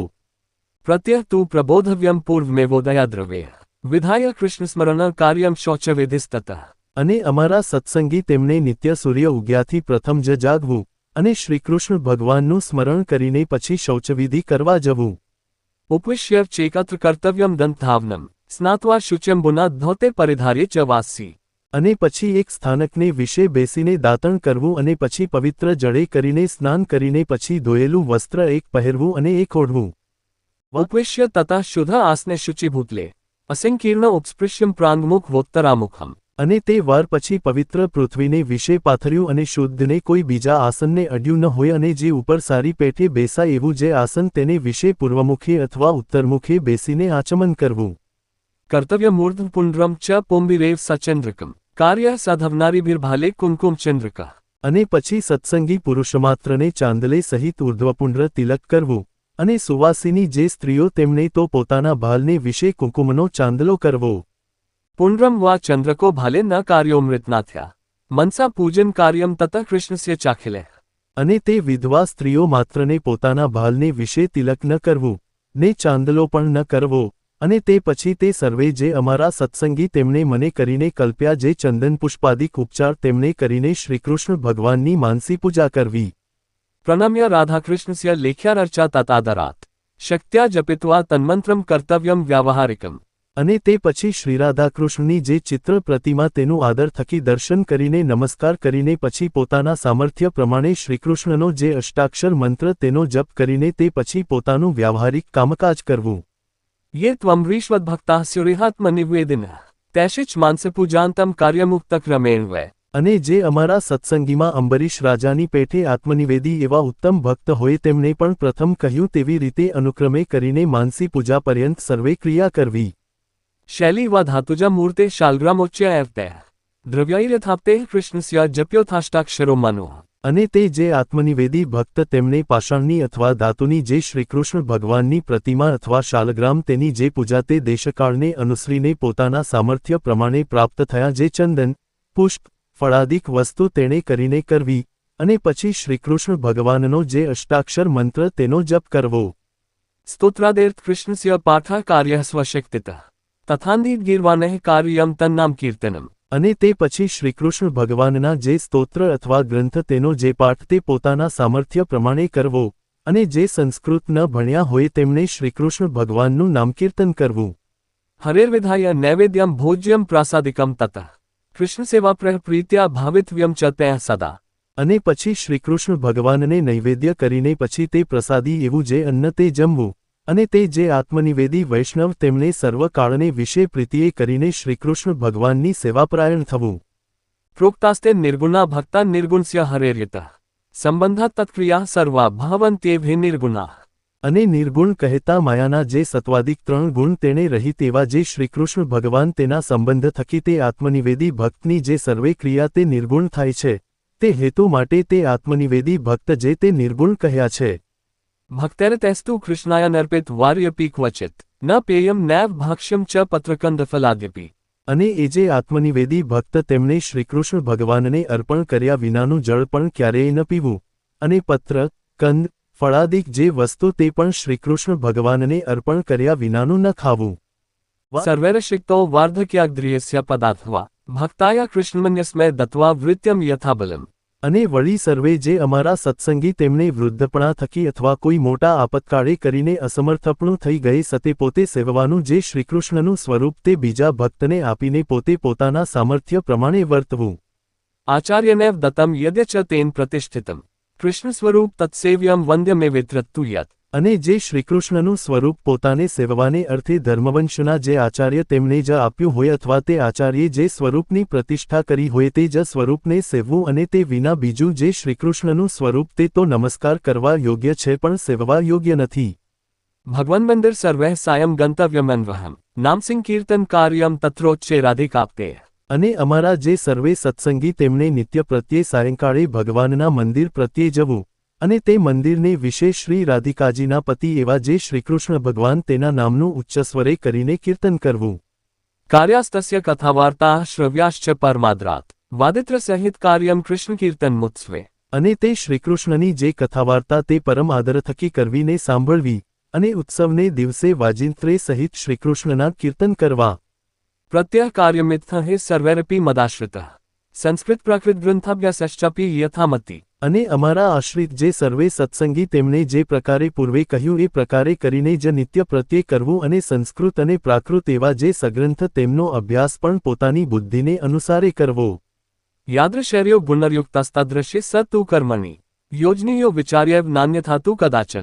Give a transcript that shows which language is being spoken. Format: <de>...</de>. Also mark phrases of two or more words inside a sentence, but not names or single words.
<sa>પ્રત્યહ તું પ્રબોધવ્યમ પૂર્વમેવોદયાદ્રવ્ય વિધાય કૃષ્ણસ્મરણ કાર્યમ શૌચવેધિસ્તતઃ.</sa> <gu>અને અમારા સત્સંગી તેમને નિત્ય સૂર્ય ઉગ્યાથી પ્રથમ જ જાગવું, અને શ્રીકૃષ્ણ ભગવાનનું સ્મરણ કરીને પછી શૌચવિધિ કરવા જવું.</gu> <sa>उपविश्य चेकत्र कर्तव्यम दंतधावनम स्नात्वा शुच्यंबुना धोते परिधार्य च वासी.</sa> <gu>અને પછી એક સ્થાનકને વિશે બેસીને દાતણ કરવું અને પછી પવિત્ર જળે કરીને સ્નાન કરીને પછી ધોયેલું વસ્ત્ર એક પહેરવું અને એક ઓઢવું.</gu> <sa>उपविश्य ततः शुद्ध आसने शुचिभूतले असंकीर्ण उपस्पृश्यम प्रांगमुख वोत्तरामुखम.</sa> <gu>અને તે વાર પછી પવિત્ર પૃથ્વીને વિશે પાથર્યું અને શુદ્ધને કોઈ બીજા આસનને અડ્યું ન હોય અને જે ઉપર સારી પેઠે બેસાય એવું જે આસન તેને વિશે પૂર્વમુખે અથવા ઉત્તરમુખે બેસીને આચમન કરવું.</gu> <sa>कर्तव्य मूर्ध पुंड्रम च पुंबिरेव सचंद्रकम कार्य साधवनारीभिर्भाले कुंकुम चंद्रका.</sa> <gu>અને પછી સત્સંગી પુરુષમાત્રને ચાંદલે સહિત ઉર્ધ્વપુંડ્ર તિલક કરવું. અને સુવાસિની જે સ્ત્રીઓ તેમણે તો પોતાના ભાલને વિશે કુંકુમનો ચાંદલો કરવો.</gu> <sa>पुंड्रम वा चंद्रको भाले न कार्योमृतनाथ्या मनसा पूजन कार्यम ततः कृष्णस्य चाखिले.</sa> <gu>અને તે વિધવા સ્ત્રીઓ માત્રને પોતાના ભાલને વિશે તિલક ન કરવું ને ચાંદલો પણ ન કરવો. અને તે પછી તે સર્વે જે અમારા સત્સંગી તેમણે મને કરીને કલ્પ્યા જે ચંદન પુષ્પાદિક ઉપચાર તેમણે કરીને શ્રીકૃષ્ણ ભગવાનની માનસી પૂજા કરવી.</gu> <sa>प्रणम्य राधाकृष्णस्य लेख्यार्चा ततादरात् शक्त्या जपित्वा तन्मन्त्रम कर्तव्यम व्यावहारिकम.</sa> <gu>અને તે પછી શ્રીરાધાકૃષ્ણની જે ચિત્ર પ્રતિમા તેનું આદર થકી દર્શન કરીને નમસ્કાર કરીને પછી પોતાના સામર્થ્ય પ્રમાણે શ્રીકૃષ્ણનો જે અષ્ટાક્ષર મંત્ર તેનો જપ કરીને તે પછી પોતાનું વ્યાવહારિક કામકાજ કરવું.</gu> <sa>ये त्वमृष्वद्भक्ताः स्युरिहात्मनिवेदिनः तैशिच मानसपूजान्तं कार्यमुक्तक्रमेण वै.</sa> <gu>અને જે અમારા સત્સંગીમાં અંબરીશ રાજાની પેઠે આત્મનિવેદી એવા ઉત્તમ ભક્ત હોય તેમણે પણ પ્રથમ કહ્યું તેવી રીતે અનુક્રમે કરીને માનસી પૂજા પર્યંત સર્વે ક્રિયા કરવી.</gu> <sa>शैली व धातुजा मूर्ते शालग्रामोच्य एवतैः द्रव्यैर्यथाप्तेः कृष्णस्य जप्योथाष्टाक्षरो मनुः.</sa> <gu>અને તે જે આત્મનિવેદી ભક્ત તેમણે પાષાણની અથવા ધાતુની જે શ્રીકૃષ્ણ ભગવાનની પ્રતિમા અથવા શાલગ્રામ તેની જે પૂજા તે દેશકાળને અનુસરીને પોતાના સામર્થ્ય પ્રમાણે પ્રાપ્ત થયા જે ચંદન પુષ્પ ફળાદિક વસ્તુ તેણે કરીને કરવી. અને પછી શ્રીકૃષ્ણ ભગવાનનો જે અષ્ટાક્ષર મંત્ર તેનો જપ કરવો.</gu> <sa>स्तोत्रादेर्थ कृष्णस्य पाठः कार्यः स्वशक्तितः तथान्दित गीर्वाणः कार्यम तन्नाम कीर्तनम.</sa> <gu>અને તે પછી શ્રીકૃષ્ણ ભગવાનના જે સ્તોત્ર અથવા ગ્રંથ તેનો જે પાઠ તે પોતાના સામર્થ્ય પ્રમાણે કરવો. અને જે સંસ્કૃત ન ભણ્યા હોય તેમણે શ્રીકૃષ્ણ ભગવાનનું નામકીર્તન કરવું.</gu> <sa>हरेर्विधाय नैवेद्यम भोज्यम प्रासादिकम ततः कृष्ण सेवा प्रीत्या भावितव्यम च तैः सदा.</sa> <gu>અને પછી શ્રીકૃષ્ણ ભગવાનને નૈવેદ્ય કરીને પછી તે પ્રસાદી એવું જે અન્ન તે જમવું. અને તે જે આત્મનિવેદી વૈષ્ણવ તેમણે સર્વકાળને વિશે પ્રીતિએ કરીને શ્રીકૃષ્ણ ભગવાનની સેવાપરાયણ થવું.</gu> <sa>प्रोक्तास्ते निर्गुणा भक्ता निर्गुणस्य हरेर्यतः संबंधा तत्क्रिया सर्वा भवन्त्येव निर्गुणा.</sa> <gu>અને નિર્ગુણ કહેતા માયાના જે સત્વાદિક 3 ગુણ તેણે રહિત એવા જે શ્રીકૃષ્ણ ભગવાન તેના સંબંધ થકી તે આત્મનિવેદી ભક્તની જે સર્વે ક્રિયા તે નિર્ગુણ થાય છે તે હેતુ માટે તે આત્મનિવેદી ભક્ત જે તે નિર્ગુણ કહ્યા છે.</gu> <sa>भक्तेरतैस्तु कृष्णाय नर्पित वार्यपि क्वचित न पेयम नैव भाक्ष्यम च पत्रकंदफलाद्यपि.</sa> <gu>અને એ જે આત્મનિવેદી ભક્ત તેમણે શ્રીકૃષ્ણ ભગવાનને અર્પણ કર્યા વિનાનું જળ પણ ક્યારેય ન પીવું. અને પત્ર કંદ ફળાદિક જે વસ્તુ તે પણ શ્રીકૃષ્ણ ભગવાનને અર્પણ કર્યા વિનાનું ન ખાવું.</gu> <sa>सर्वैरशिक्तो वार्धक्याग्ध्रियस्य पदार्थवा भक्ताय कृष्णमन्यस्मै दत्वा वृत्यम यथाबलम.</sa> <gu>અને વળી સર્વે જે અમારા સત્સંગી તેમણે વૃદ્ધપણા થકી અથવા કોઈ મોટા આપતકાળે કરીને અસમર્થપણું થઈ ગયે સતે પોતે સેવવાનું જે શ્રીકૃષ્ણનું સ્વરૂપ તે બીજા ભક્તને આપીને પોતે પોતાના સામર્થ્ય પ્રમાણે વર્તવું.</gu> <sa>आचार्यनेव दत्तम यद्य च तेन प्रतिष्ठितम कृष्ण स्वरूप तत्सेव्यम वंद्यमेवेत्रत्तु यत्.</sa> <gu>અને જે શ્રીકૃષ્ણનું સ્વરૂપ પોતાને સેવવાને અર્થે ધર્મવંશના જે આચાર્ય તેમણે જ આપ્યું હોય અથવા તે આચાર્યે જે સ્વરૂપની પ્રતિષ્ઠા કરી હોય તે જ સ્વરૂપને સેવવું અને તે વિના બીજું જે શ્રીકૃષ્ણનું સ્વરૂપ તે તો નમસ્કાર કરવા યોગ્ય છે પણ સેવવા યોગ્ય નથી.</gu> <sa>भगवन् मंदिर सर्वैः सायं गन्तव्यमन्वहम् नाम संकीर्तन कार्यम तत्रोच्चे राधिकाप्ते.</sa> <gu>અને અમારા જે સર્વે સત્સંગી તેમણે નિત્ય પ્રત્યે સાયંકાળે ભગવાનના મંદિર પ્રત્યે જવું. અને તે મંદિરને વિશે શ્રી રાધિકાજીના પતિ એવા જે શ્રીકૃષ્ણ ભગવાન તેના નામનું ઉચ્ચસ્વરે કરીને કીર્તન કરવું.</gu> <sa>कार्यास्तस्य कथावार्ताः श्रव्याश्च परमाद्रात् वादित्र सहित कार्यम कृष्ण कीर्तन मुत्सवे.</sa> <gu>અને તે શ્રીકૃષ્ણની જે કથાવાર્તા તે પરમ આદર થકી કરવીને સાંભળવી. અને ઉત્સવને દિવસે વાજિંત્રે સહિત શ્રીકૃષ્ણના કીર્તન કરવા.</gu> <sa>प्रत्यह कार्यमित्थ हे सर्वैरपि मदाश्रितः संस्कृत प्राकृत ग्रंथाभ्यासश्चापि यथामति.</sa> <gu>અને અમારા આશ્રિત જે સર્વે સત્સંગી તેમણે જે પ્રકારે પૂર્વે કહ્યું એ પ્રકારે કરીને જ નિત્ય પ્રત્યે કરવું અને સંસ્કૃત અને પ્રાકૃત એવા જે સગ્રંથ તેમનો અભ્યાસ પણ પોતાની બુદ્ધિને અનુસારે કરવો.</gu> <sa>યાદૃશર્યો ગુણર્યુક્તસ્તદૃશ્ય સતુ કર્મણિ યોજનીયો વિચાર્ય નાન્યથાતુ કદાચન.</sa>